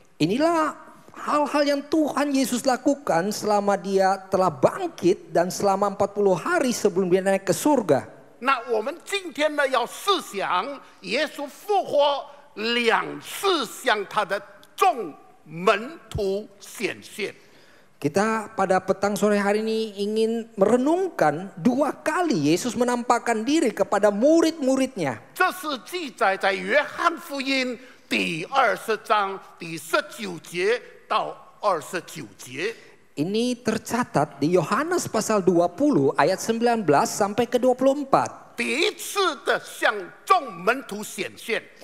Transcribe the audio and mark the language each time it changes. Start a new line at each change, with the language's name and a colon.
Indonesian: Inilah hal-hal yang Tuhan Yesus lakukan selama dia telah bangkit dan selama 40 hari sebelum dia naik ke surga.
Chinese: 那我们今天呢，要思想耶稣复活2次向他的众门徒显现。
Indonesian: Kita pada petang sore hari ini ingin merenungkan 2 kali Yesus menampakkan diri kepada murid-muridnya.
Chinese: 这是记载在约翰福音第20章第19节到29节。
Indonesian: Ini tercatat di Yohanes pasal 20 ayat 19 sampai ke 24.
Chinese: 第一次的向众门徒显现